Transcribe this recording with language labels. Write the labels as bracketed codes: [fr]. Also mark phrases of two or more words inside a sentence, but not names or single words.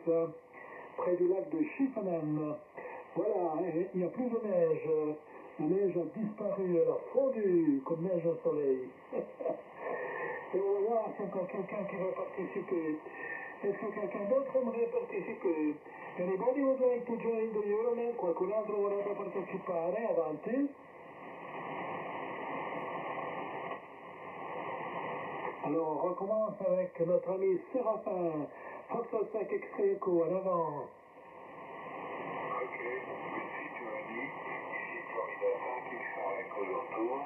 [fr] Près du lac de Schiffenen. Voilà, il n'y a plus de neige. La neige a disparu, elle a fondu comme neige au soleil. Et on va voir s'il y a encore quelqu'un qui veut participer. Est-ce que quelqu'un d'autre aimerait participer? [en] Anybody would like to join the Euronet? [it] Qualcun altro vorrebbe partecipare? Avanti. [fr] Alors, on recommence avec notre ami Séraphin. Foxtrot 5 X-Ray Echo, en avant. Ok, merci Giovanni. Ici Florida 5, X-Ray Echo de retour.